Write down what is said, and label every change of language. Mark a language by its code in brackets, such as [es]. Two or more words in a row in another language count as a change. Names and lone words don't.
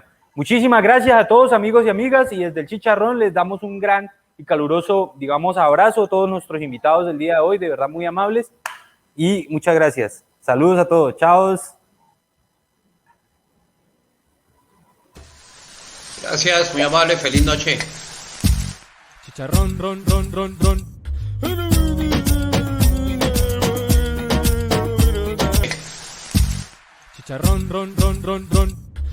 [es] Muchísimas gracias a todos, amigos y amigas, y desde el Chicharrón les damos un gran y caluroso, digamos, abrazo a todos nuestros invitados del día de hoy, de verdad muy amables, y muchas gracias. Saludos a todos, chao. Gracias, muy amable, feliz noche. Chicharrón, ron, ron, ron, ron. Chicharrón, ron, ron, ron, ron.